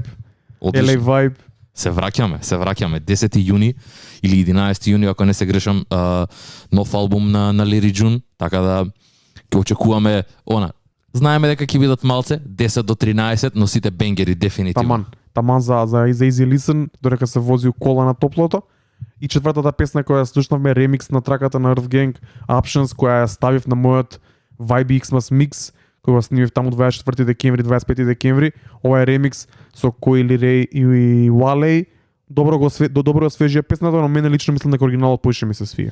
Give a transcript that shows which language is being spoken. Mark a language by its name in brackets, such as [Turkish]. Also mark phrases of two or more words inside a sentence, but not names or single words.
[Macedonian] Одлично. LA Vibe. Се враќаме. 10 јуни или 11 јуни, ако не се грешам, нов албум на Larry June, така да ќе очекуваме знаеме дека ќе бидат малце 10 до 13, но сите бенгери дефинитивно. Таман за [English] easy listen, [Macedonian] додека се вози у кола на топлото. И четвртата песна која слушнавме, ремикс на траката на Earth Gang, Options, која ја ставив на мојот Vibe Xmas Mix, кој го снимив таму 24 декември, 25 декември. Ова е ремикс со Коили Рей и Wale. Добро освежија песната, но мене лично мислам дека оригиналот поише ми се свија.